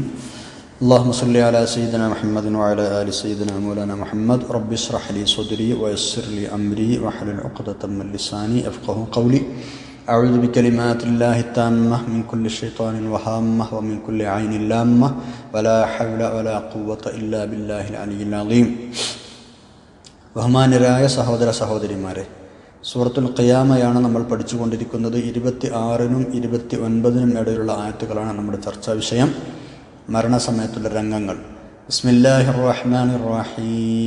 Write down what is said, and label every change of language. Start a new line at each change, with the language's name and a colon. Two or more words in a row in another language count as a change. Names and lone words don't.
Arabic: اللهم صل على سيدنا محمد وعلى آل سيدنا مولانا محمد. رب اشرح لي صدري ويسر لي أمري واحلل عقدة من لساني يفقهوا قولي. أعوذ بكلمات الله التامة من كل شيطان وهامة ومن كل عين لامة ولا حول ولا قوة إلا بالله العلي العظيم.
Malayalam: ബഹുമാന്യരായ സഹോദര സഹോദരിമാരെ, സൂറത്തുൽ ഖിയാമയാണ് നമ്മൾ പഠിച്ചുകൊണ്ടിരിക്കുന്നത്. 26-നും 29-നും ഇടയിലുള്ള ആയത്തുകളാണ് നമ്മുടെ ചർച്ചാ വിഷയം. മരണസമയത്തുള്ള രംഗങ്ങൾ.
Arabic: بسم الله الرحمن الرحيم.